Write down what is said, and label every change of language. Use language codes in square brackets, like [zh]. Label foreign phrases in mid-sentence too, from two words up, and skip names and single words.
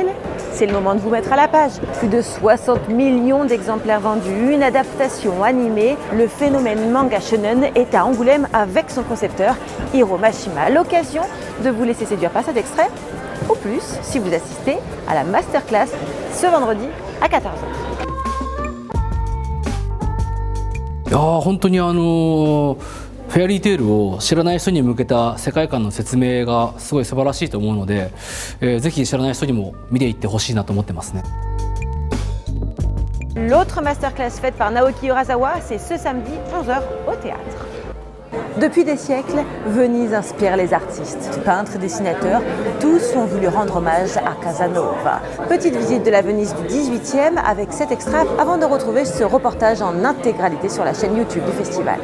[fr] C'est le moment de vous mettre à la page. Plus de 60 millions d'exemplaires vendus, une adaptation animée. Le phénomène manga shonen est à Angoulême avec son concepteur Hiro Mashima. L'occasion de vous laisser séduire par cet extrait, ou plus si vous assistez à la masterclass ce vendredi à 14h. [ja] 本当にフェアリーテールを知らない人に向けた世界観の説明がすごい素晴らしいと思うので、ぜひ知らない人にも見ていってほしいなと思ってますね。 [fr] L'autre masterclass faite par Naoki Urasawa, c'est ce samedi 11h au théâtre. Depuis des siècles, Venise inspire les artistes, peintres, dessinateurs, tous ont voulu rendre hommage à Casanova. Petite visite de la Venise du 18e avec cet extrait avant de retrouver ce reportage en intégralité sur la chaîne YouTube du festival.